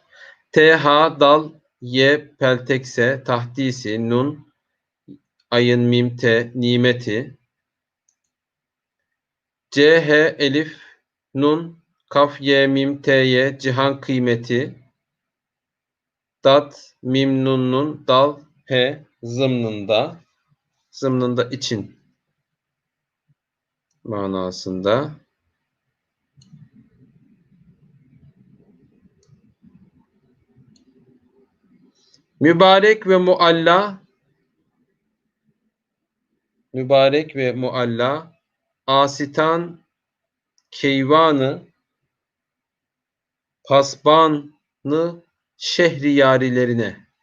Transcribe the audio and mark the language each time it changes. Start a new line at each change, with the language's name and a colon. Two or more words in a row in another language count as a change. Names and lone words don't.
Turkish: T, ha, dal, ye, peltekse, tahdisi, nun, ayın, mim, te, nimeti. C, h, elif, nun, kaf, ye, mim, te, ye, cihan kıymeti. Dat, mim, nun, nun, dal, he, zımnında. Zımnında için manasında. Mübarek ve mualla, mübarek ve mualla, asitan, keyvanı, pasbanı, şehriyarilerine.